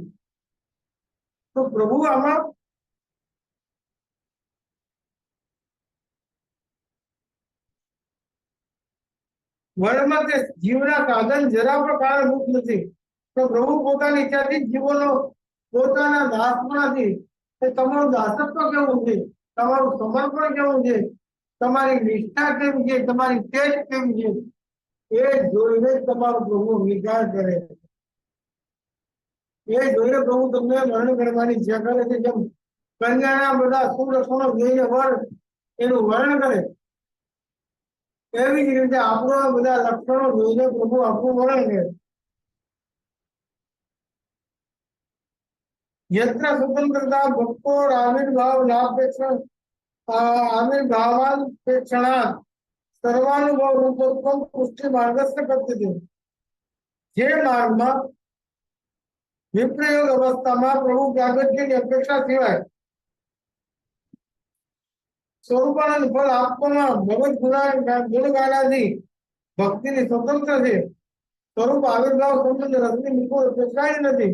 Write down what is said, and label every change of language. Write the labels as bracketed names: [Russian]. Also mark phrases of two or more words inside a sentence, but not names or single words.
[Gujarati] તો પ્રભુ આમાં વર્ણમાં તે જીવના સાધન જરા પણ કારણભૂત નથી, તો પ્રભુ પોતાની ઈચ્છાથી જ જીવોનો પોતાના દાસપણાથી તમારું દાસત્વ કેવું છે, તમારું સમર્પણ કેવું છે, તમારી નિષ્ઠા કેવી છે, તમારી તેજ કેવી છે, એ જોઈને જ તમારો પ્રભુ વિચાર કરે. એ જોઈને પ્રભુ તમને વર્ણન કરવાની ઈચ્છા કરે છે. જેમ કન્યાના બધા સુલક્ષણો જોઈને વર એનું વર્ણન કરે, એવી જ રીતે આપણો બધા લક્ષણો જોઈને પ્રભુ આપણું વર્ણન કરે. [Sanskrit] यत्र स्वतंत्रता भक्तो आविर्भाव लाभेक्षण आविर्भावापेक्षणात् सर्वानुभव रूपोत्तम पुष्टि मार्गस्य कथ्यते। [Gujarati] जे मार्गમાં વિપ્રયોગ અવસ્થામાં પ્રભુ પ્રાગટ્યની અપેક્ષા સિવાય સ્વરૂપાનંદ ફળ આપવામાં ભગવત ગુણગાનાથી ભક્તિની સ્વતંત્ર છે. સ્વરૂપ આવિર્ભાવ સંબંધ રસની નિકોલ અપેક્ષા નથી.